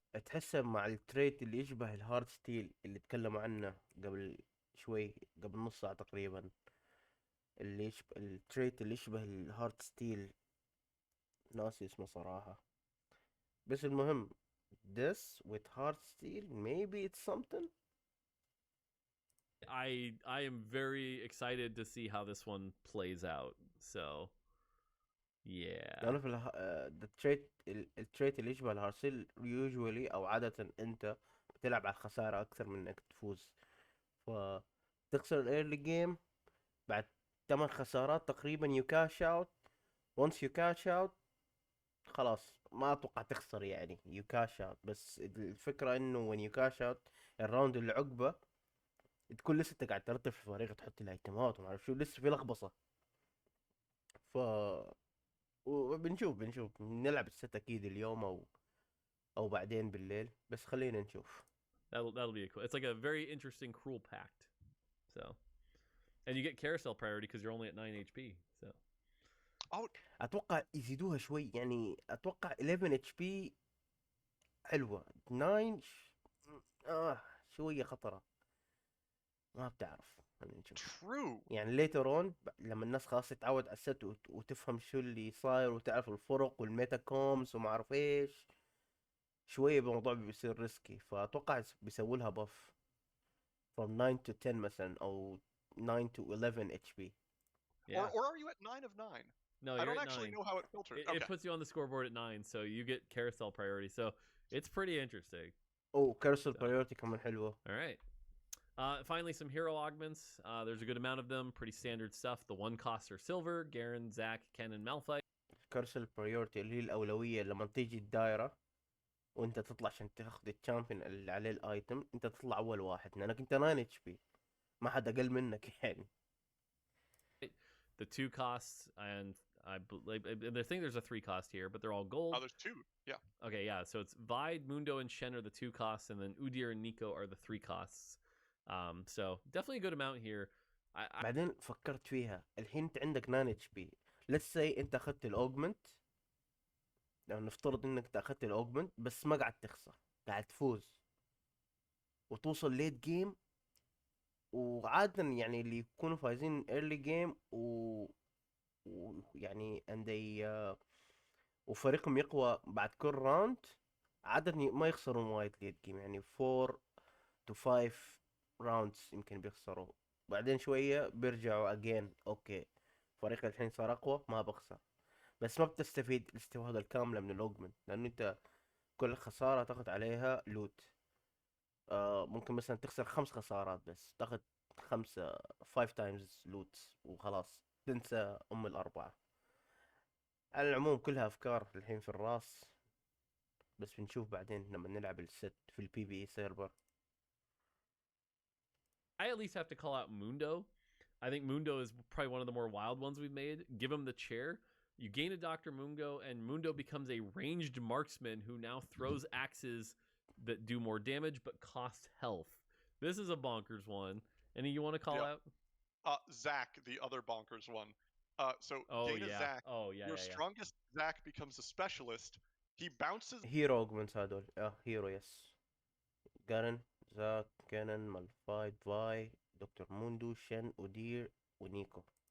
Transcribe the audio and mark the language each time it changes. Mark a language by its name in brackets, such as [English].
[Arabic] تحسه مع التريت اللي يشبه الهارد ستيل اللي تكلموا عنه قبل شوي قبل نص ساعة تقريبا اللي يشبه التريت اللي يشبه الهارد ستيل ناسي اسمه صراحة بس المهم [English] this with hard steel maybe it's something. I am very excited to see how this one plays out. So yeah. [Arabic] لأنه في التريت اللي يشبه الهارد ستيل [English] usually [Arabic] أو عادة أنت بتلعب على الخسارة أكثر من إنك تفوز فتخسر الايرلي جيم بعد 8 خسارات تقريبا [English] you cash out once you cash out [Arabic] خلاص ما اتوقع تخسر يعني [English] you cash out [Arabic] بس الفكرة انه [English] when you cash out [Arabic] الراوند اللي عقبه تكون لسه انت قاعد ترتب في فريق تحط الايتمات وما اعرف شو لسه في لخبطة ف بنشوف نلعب الست اكيد اليوم او بعدين بالليل بس خلينا نشوف. [English] That'll be cool. It's like a very interesting cruel pact. So, and you get carousel priority because you're only at 9 HP. So, [Arabic] اتوقع يزيدوها شوي يعني اتوقع 11 اتش بي حلوة 9 شوية خطرة ما بتعرف خلينا نشوف. يعني [English] later on [Arabic] لما الناس خلاص تتعود على الست وتفهم شو اللي صاير وتعرف الفرق والميتا كومز وما اعرف ايش شوية الموضوع بيصير ريسكي فأتوقع بيسووا لها [English] buff from 9 to 10 [Arabic] مثلا أو [English] 9 to 11 HP. yeah. Or are you at 9 of 9? No, I you're don't at actually 9. know how it filters. It puts you on the scoreboard at 9, so you get carousel priority. So it's pretty interesting. Oh, carousel priority [Arabic] كمان حلوة. [English] All right. Finally, some hero augments. There's a good amount of them. Pretty standard stuff. The one costs are silver. Garen, Zac, Ken, and Malphite. [Arabic] كرسل برايورتي اللي هي الأولوية لما تيجي الدائرة وانت تطلع عشان تاخذ الشامبيون اللي عليه الايتم، انت تطلع اول واحد لانك انت 9 اتش بي، ما حد اقل منك يعني. [English] The 2 costs, and I think there's a 3 cost here, but they're all gold. There's 2, yeah. Okay, yeah, so it's Vide, Mundo, and Shen are the 2 costs, and then Udyr and Nico are the 3 costs. So definitely a good amount here. [Arabic] بعدين فكرت فيها، الحين انت عندك 9 اتش بي، [English] let's say [Arabic] انت اخذت الاوجمنت، لو نفترض انك اخذت الاوجمنت بس ما قاعد تخسر، قاعد تفوز وتوصل ليت جيم، وعادة يعني اللي يكونوا فايزين early game ويعني وفريقهم يقوى بعد كل راوند، عادة ما يخسرون وايد ليت جيم، يعني 4 to 5 راوندز يمكن بيخسروا، بعدين شوية بيرجعوا اجين اوكي فريق الحين صار اقوى ما بخسر، بس ما بتستفيد الاستفادة الكاملة من الاوجمنت، لانه انت كل خسارة تاخد عليها لوت. ممكن مثلا تخسر 5 خسارات بس تاخد 5 تايمز لوت وخلاص تنسى الأربعة. على العموم كلها أفكار الحين في الراس، بس بنشوف بعدين لما نلعب الست في البي بي اي سيرفر. [English] I at least have to call out Mundo. I think Mundo is probably one of the more wild ones we've made. Give him the chair. You gain a Dr. Mundo, and Mundo becomes a ranged marksman who now throws axes that do more damage but cost health. This is a bonkers one. Any you want to call out? Zac, the other bonkers one. Gain a Zac. Your strongest Zac becomes a specialist. He bounces. [Arabic] هيرو اوجمنتس هذول. هيرو يس. جارن، زاك، كانن، مالفايت، فاي، دكتور موندو، شن، اودير، ونيكو.